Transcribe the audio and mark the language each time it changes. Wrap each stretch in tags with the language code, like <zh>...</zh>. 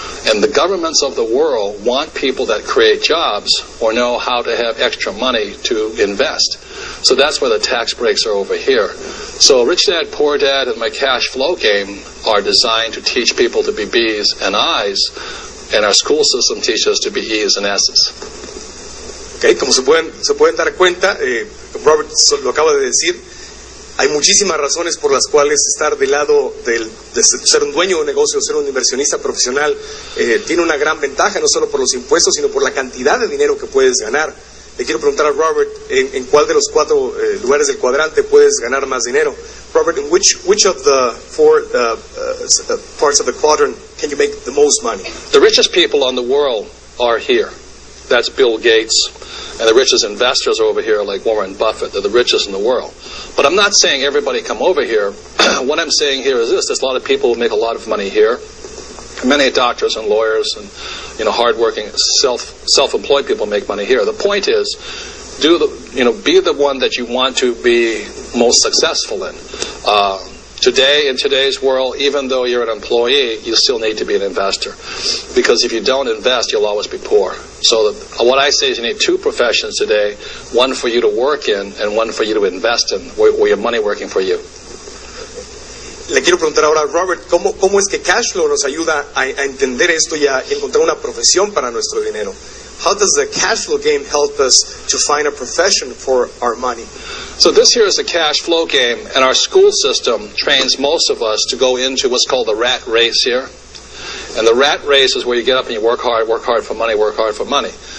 <en>And the governments of the world want people that create jobs or know how to have extra money to invest. So that's why the tax breaks are over here. So Rich Dad, Poor Dad, and my cash flow game are designed to teach people to be B's and I's, and our school system teaches us to be E's and S's.</en> <es>Okay, como se pueden dar cuenta, Robert lo acaba de decir, hay muchísimas razones por las cuales estar del lado de ser un dueño de un negocio, ser un inversionista profesional, tiene una gran ventaja, no solo por los impuestos, sino por la cantidad de dinero que puedes ganar. Le quiero preguntar a Robert, ¿en cuál de los 4 lugares del cuadrante puedes ganar más dinero?</es> <en>Robert, in which of the 4 parts of the quadrant can you make the most money? The richest people in the world are here. That's Bill Gates. And the richest investors are over here, like Warren Buffett. They're the richest in the world. But I'm not saying everybody come over here. What I'm saying here is this: there's a lot of people who make a lot of money here. Many doctors and lawyers and hardworking self-employed people make money here. The point is, be the one that you want to be most successful in. Today, in today's world, even though you're an employee, you still need to be an investor. Because if you don't invest, you'll always be poor. So what I say is you need 2 professions today, one for you to work in and one for you to invest in, where your money working for you.</en> <es>Le quiero preguntar ahora a Robert, ¿cómo es que cash flow nos ayuda a entender esto y a encontrar una profesión para nuestro dinero?</es> <en>How does the cash flow game help us to find a profession for our money? So this here is a cash flow game, and our school system trains most of us to go into what's called the rat race here. And the rat race is where you get up and you work hard for money, work hard for money.</en>